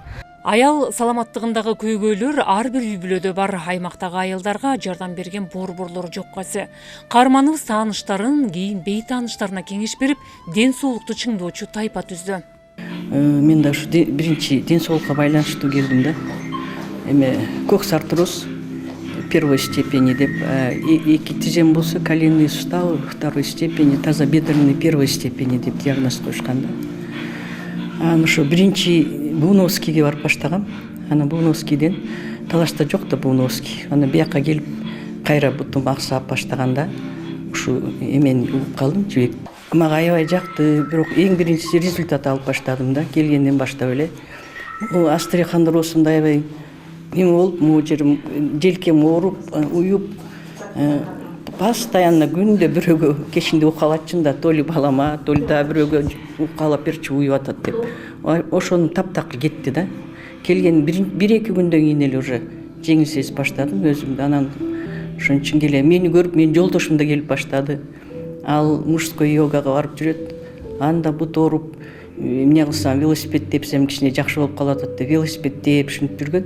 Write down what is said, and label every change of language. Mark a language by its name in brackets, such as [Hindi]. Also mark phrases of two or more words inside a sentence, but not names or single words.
[Kyrgyz] Аял саламаттыгындагы көйгөйлөр ар бир үй бүлөдө бар. Аймактагы аялдарга жардам берген борборлор жокко эсе. Каарманыбыз тааныштарын, кийин бейтааныштарына кеңеш берип, ден соолукту чыңдоочу тайпа түздү. Мен да ушу биринчи ден соолукка байланыштуу келдим да. [Russian] Кокс артроз первой степени [Kyrgyz] деп, эки тизем болсо [Russian] коленный сустав второй степени, тазобедренный первой степени [Kyrgyz] деп диагноз коюшкан да. Анан ошо биринчи Буновскийге барып баштагам. Анан Буновскийден Талашта жок да Буновский. Анан бияка келип кайра бутум аксап баштаганда ушу эмени угуп калдым, жибек. Мага аябай жакты, бирок эң биринчи результат алып баштадым да, келгенден баштап эле. Остеохондрозумда аябай эме болуп, могу жерим желкем ооруп, уюп, постоянно күндө бирөөгө кечинде укалатчын да, [Russian] то ли [Kyrgyz] балама, [Russian] то ли [Kyrgyz] да бирөөгө укалап берчи, уюп атат деп. Ошону таптакыр кетти да. Келген 1-2 күндөн кийин эле уже жеңил сезип баштадым өзүмдү. Анан ошон үчүн келе мени көрүп, менин жолдошум да келип баштады. Ал мужской йогага барып жүрөт. Анда бут ооруп, эмне кылсам велосипед тепсем кичине жакшы болуп калып атат деп велосипед тээп ушинтип жүргөн.